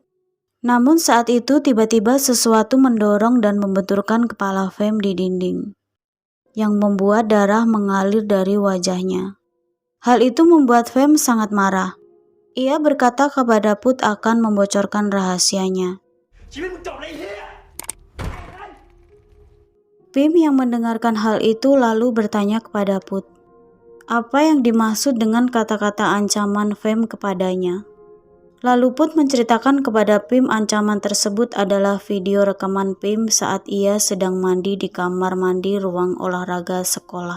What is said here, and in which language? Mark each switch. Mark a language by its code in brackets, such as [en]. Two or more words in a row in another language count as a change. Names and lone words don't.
[id] Namun saat itu tiba-tiba sesuatu mendorong dan membenturkan kepala Fem di dinding, yang membuat darah mengalir dari wajahnya. Hal itu membuat Fem sangat marah. Ia berkata kepada Put akan membocorkan rahasianya. [th] ชีวิตมึงจบเลยไอ้เหี้ย [id] Pim yang mendengarkan hal itu lalu bertanya kepada Put, apa yang dimaksud dengan kata-kata ancaman Fem kepadanya. Lalu Put menceritakan kepada Pim ancaman tersebut adalah video rekaman Pim saat ia sedang mandi di kamar mandi ruang olahraga sekolah.